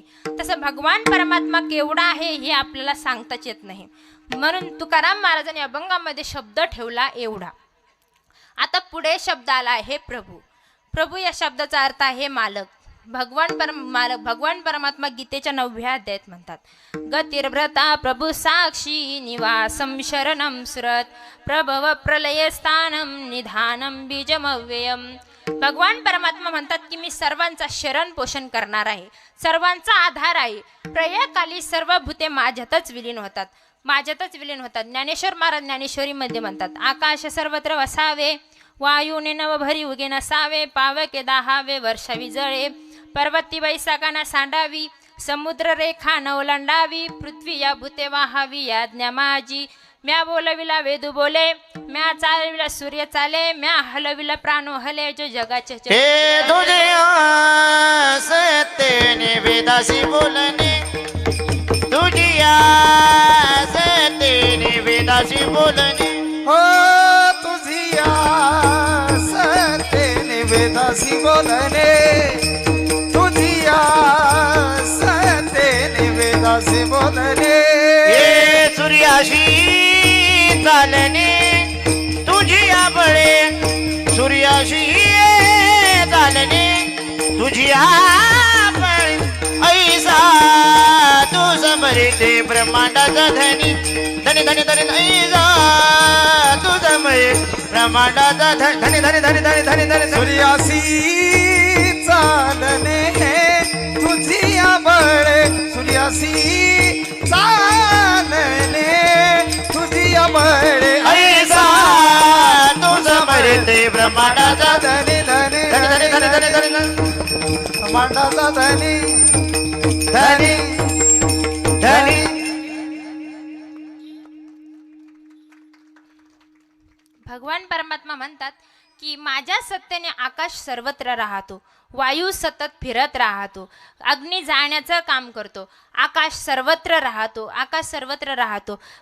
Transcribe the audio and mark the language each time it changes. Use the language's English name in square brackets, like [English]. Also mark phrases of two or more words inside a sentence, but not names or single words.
[Marathi] तसं भगवान परमात्मा केवढा आहे हे आपल्याला सांगताच येत नाही. म्हणून तुकाराम महाराजांनी अभंगामध्ये शब्द ठेवला एवढा. आता पुढे शब्द आला आहे प्रभू या शब्दाचा अर्थ आहे मालक. भगवान परमात्मा गीतेच्या 9व्या अध्यायात म्हणतात, [Sanskrit] गतिर्भ्रता प्रभू साक्षी निवासम शरणम सुरत प्रभव प्रलय स्थानम निधानम बीजमव्ययम. [Marathi] भगवान परमात्मा म्हणतात की मी सर्वांचा शरण पोषण करणार आहे, सर्वांचा आधार आहे. प्रलयकाली सर्व भूते माझ्यातच विलीन होतात. ज्ञानेश्वर महाराज ज्ञानेश्वरीमध्ये म्हणतात, आकाश सर्वत्र वसावे वायूने नव भरी उगे नसावे पावके दाहावे वर्षावी जळे पर्वती वैसाकाना सांडावी समुद्र रेखा न ओलांडावी पृथ्वी या भूते वाहावी याज्ञा माझी म्या बोलविला वेदू बोले म्या चालविला सूर्य चाले म्या हलविला प्राणो हले जो जगाचे हे तुझे सत्तेने वेदासी बोलणे तुझी सत्तेने वेदासी बोलणे हो तुझी सत्तेने वेदासी बोलणे तुझी सत्तेने वेदासी बोलणे हे सूर्याशी चालणे तुझी बळे सूर्याशी चालणे तुझी बळे ऐसा तू समरिते ब्रह्मांडाचा धनी धनी धनी धनी ऐसा तू समरे ब्रह्मांडाचा धनी धनी धनी धनी धनी धनी सूर्यासी चालणे तुझी बळे सूर्यासी चालणे तुझी बळे ऐसा तू समरिते ब्रह्मांडाचा धनी धनी धनी धनी धनी धनी धनी ब्रह्मांडाचा धनी धनी धनी भगवान परमात्मा म्हणतात की माझ्या सत्तेने आकाश सर्वत्र राहतो वायू सतत फिरत राहतो अग्नी जाळण्याचं काम करतो आकाश सर्वत्र राहतो आकाश सर्वत्र राहतो